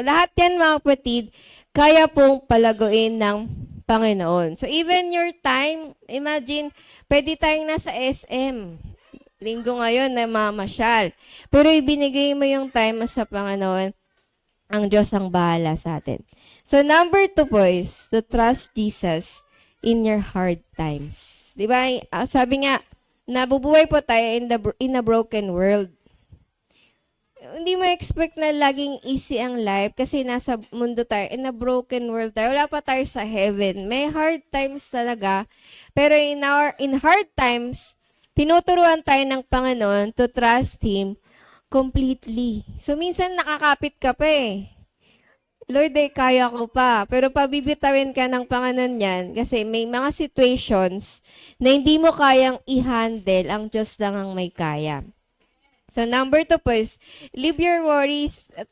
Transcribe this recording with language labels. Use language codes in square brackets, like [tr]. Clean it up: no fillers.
[tl] Lahat yan, mga kapatid, kaya pong palaguin ng Panginoon. [en] So, even your time, imagine, [tl] pwede tayong nasa SM. Linggo ngayon na mamasyal. Pero ibinigay mo yung time mo sa Panginoon, ang Diyos ang bahala sa atin. [en] So, number 2 po is to trust Jesus in your hard times. [tl] Di ba? Sabi nga, nabubuhay po tayo [en] in a broken world. [tl] Hindi mo expect na laging easy ang life kasi nasa mundo tayo, [en] in a broken world [tl] tayo. Wala pa tayo sa heaven. May hard times talaga. [en] Pero in hard times, [tl] tinuturuan tayo ng Panginoon [en] to trust Him completely. [tl] So, minsan nakakapit ka pa eh. Lord, kaya ko pa. Pero pabibitawin ka ng Panginoon yan kasi may mga situations na hindi mo kayang i-handle. Ang Diyos lang ang may kaya. [en] So, number 2 po is, leave your worries.